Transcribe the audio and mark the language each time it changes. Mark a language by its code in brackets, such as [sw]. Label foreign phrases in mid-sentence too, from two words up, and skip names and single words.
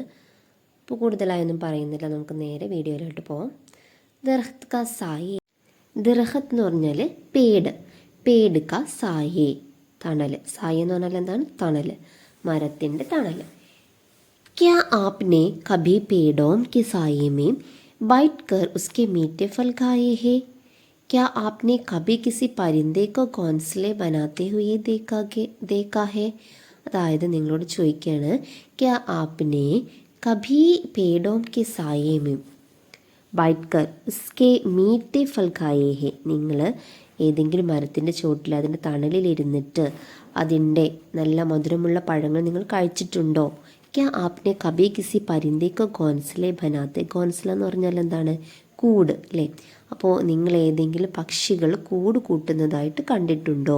[ml] ഇപ്പോൾ കൂടുതലായൊന്നും പറയുന്നില്ല, നമുക്ക് നേരെ വീഡിയോയിലോട്ട് പോകാം. [hi] दरख़्त का साये, ദർഹത്ത് [ml] എന്ന് പറഞ്ഞാൽ [hi] പേട്, पेड़ का साये തണൽ. [ml] സായ എന്ന് പറഞ്ഞാൽ എന്താണ്? തണൽ, മരത്തിൻ്റെ തണൽ. [hi] क्या आपने कभी पेड़ों की साये में बैठ कर उसके मीठे फल खाए हैं? क्या आपने कभी किसी परिंदे को घोंसले बनाते हुए देखा है? [ml] അതായത് നിങ്ങളോട് ചോദിക്കുകയാണ്, [hi] क्या आपने कभी पेड़ों की साये में बैठ कर उसके मीठे फल खाए हैं? [ml] നിങ്ങൾ ഏതെങ്കിലും മരത്തിൻ്റെ ചോട്ടിൽ അതിൻ്റെ തണലിലിരുന്നിട്ട് അതിൻ്റെ നല്ല മധുരമുള്ള പഴങ്ങൾ നിങ്ങൾ കഴിച്ചിട്ടുണ്ടോ? [hi] क्या आपने कभी किसी परिंदे को घोंसले बनाते. [ml] ഗോൻസല എന്ന് പറഞ്ഞാൽ എന്താണ്? കൂട് അല്ലേ? അപ്പോൾ നിങ്ങൾ ഏതെങ്കിലും പക്ഷികൾ കൂട് കൂട്ടുന്നതായിട്ട് കണ്ടിട്ടുണ്ടോ?